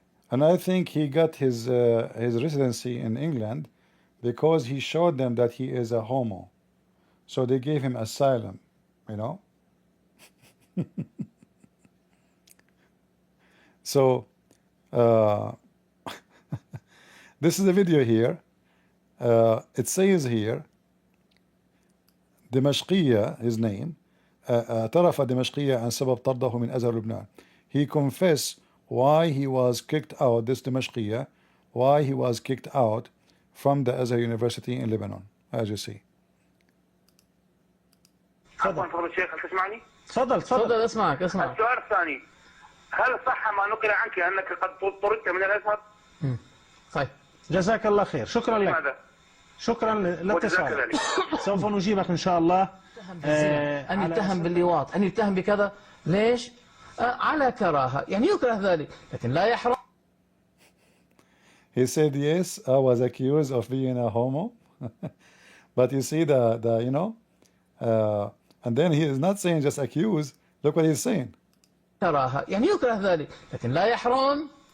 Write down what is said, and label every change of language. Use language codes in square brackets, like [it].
[en] And I think he got his residency in England because he showed them that he is a homo. So they gave him asylum, you know. So this is the video here. It says here, [ar] دمشقية, [en] his name, [ar] اعترف دمشقية عن سبب طرده من أزهر لبنان. [en] He confessed why he was kicked out, this دمشقية, why he was kicked out from the Azhar University in Lebanon, as you see. [ar] عفوا فضل الشيخ، هل تسمعني؟ تفضل اسمعك. السؤال الثاني، هل صح ما نقل عنك انك قد طردت من الازهر؟ طيب جزاك الله خير، شكرا لك. لماذا؟ شكرا لاتصالك. سوف نجيبك ان شاء الله. أن يتهم باللواط، أن يتهم بكذا، ليش؟ على كراهة، يعني يكره ذلك، لكن لا يحرم. [en] He said yes, I was accused of being a homo. But you see the you know, and then he is not saying just accused. Look what he's saying. [ar] كراهة، يعني يكره ذلك، لكن لا يحرم.